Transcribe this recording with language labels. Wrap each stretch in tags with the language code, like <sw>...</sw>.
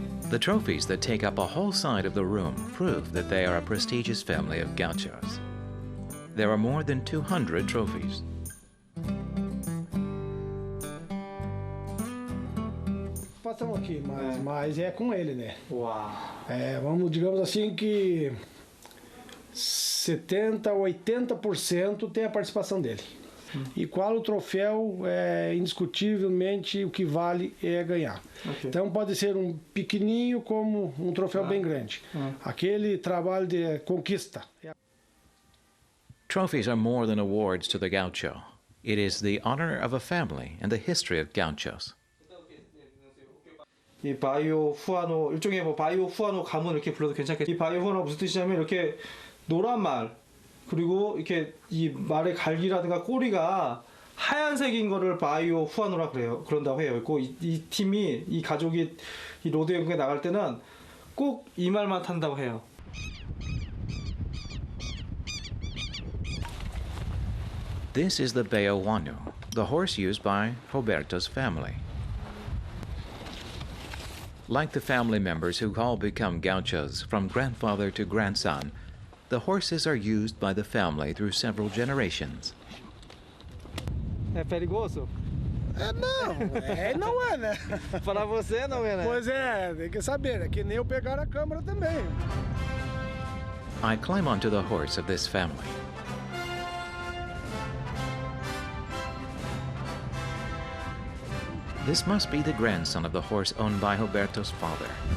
<en>The trophies that take up a whole side of the room prove that they are a prestigious family of gauchos. There are more than 200 trophies.</en> <pt>participação aqui, mas é com ele, né? Uau. Vamos, digamos assim que 70% a 80% tem a participação dele. E qual o troféu, indiscutivelmente, o que vale é ganhar.</pt> <en>Okay.</en> <pt>Então pode ser um pequenininho como um troféu bem grande. Aquele trabalho de conquista.</pt> <en>Trophies are more than awards to the gaucho. It is the honor of a family and the history of gauchos.</en> <ko>이 바이오 후아노, 일종의 뭐 바이오 후아노 가문 이렇게 불러도 괜찮겠죠. 이 바이오 후아노 무슨 뜻이냐면 이렇게 노란 말, 그리고 이렇게 이 말의 갈기라든가 꼬리가 하얀색인 거를 바이오 후아노라 그런다고 해요. 이 팀이, 이 가족이 이 로드 연구에 나갈 때는 꼭 이 말만 탄다고 해요.</ko> <en>This is the Beohuano, the horse used by Roberto's family. Like the family members who all become gauchos from grandfather to grandson, the horses are used by the family through several generations.</en> <pt>É perigoso? Não é, né? Para você não é, né? Pois é, tem que saber, é que nem eu pegar a câmera também.</pt> <en>I climb onto the horse of this family. This must be the grandson of the horse owned by Roberto's father.</en>